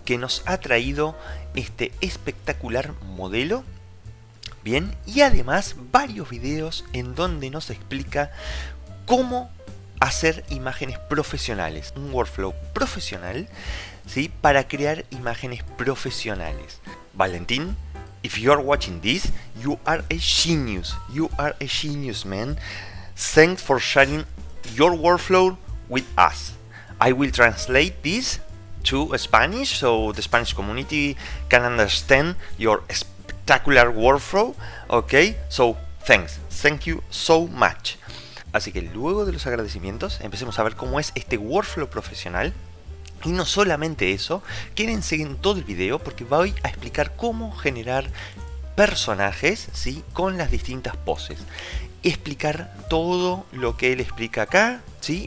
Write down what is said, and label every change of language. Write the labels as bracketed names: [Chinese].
[Spanish] Que nos ha traído este espectacular modelo. Bien, y además varios videos en donde nos explica cómo hacer imágenes profesionales, un workflow profesional, ¿sí? Para crear imágenes profesionales. [English] Valentín, if you are watching this, you are a genius. You are a genius, man. Thanks for sharing your workflow with us. I will translate this to Spanish so the Spanish community can understand your spectacular workflow. Okay, so thanks. Thank you so much. [Spanish] Así que luego de los agradecimientos, empecemos a ver cómo es este workflow profesional. Y no solamente eso, quédense en todo el video porque voy a explicar cómo generar personajes, ¿sí? Con las distintas poses. Explicar todo lo que él explica acá, ¿sí?